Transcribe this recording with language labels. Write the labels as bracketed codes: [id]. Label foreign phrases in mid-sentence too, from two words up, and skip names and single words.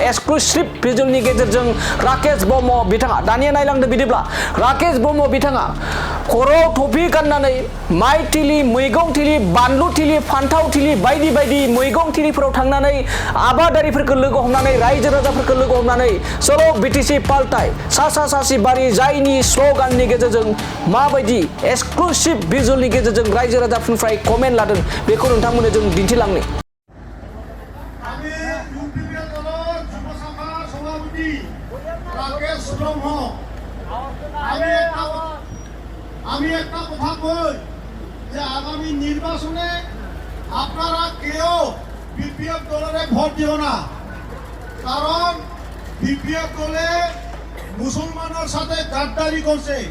[en] exclusive visualनि [brx] गेजेरजों राकेश ब्रह्म बिथाङा दानिया नायलांदों बिदिब्ला राकेश ब्रह्म बिथाङा खर'आव टफि गाननानै माइ थिलि, मैगं थिलि, बानलु थिलि, फान्थाव थिलि बायदि बायदि मैगं थिलिफोराव थांनानै आबादारिफोरखौ लोगो हमनानै रायजो राजाफोरखौ लोगो हमनानै सोलो बिटिसि पाल्टाय सासा सासि बारि जायनि स्ल'गाननि गेजेरजों माबायदि [en] exclusive visualनि [brx] गेजेरजों रायजो राजाफोरनिफ्राय कमेन्ट लादों बेखौ नोंथांमोननो जों दिन्थिलांनो। [as] আমি ইউপিপিএল দলৰ যুৱ শাখাৰ সভাপতি রাকেশ ব্রহ্ম। [bn] আমি একটা কথা কই যে আগামী নির্বাচনে আপনারা কেউ বিপিএফ দলের ভোট দিও না, কারণ বিপিএফ দলে মুসলমানের সাথে গাদ্দারি করছে।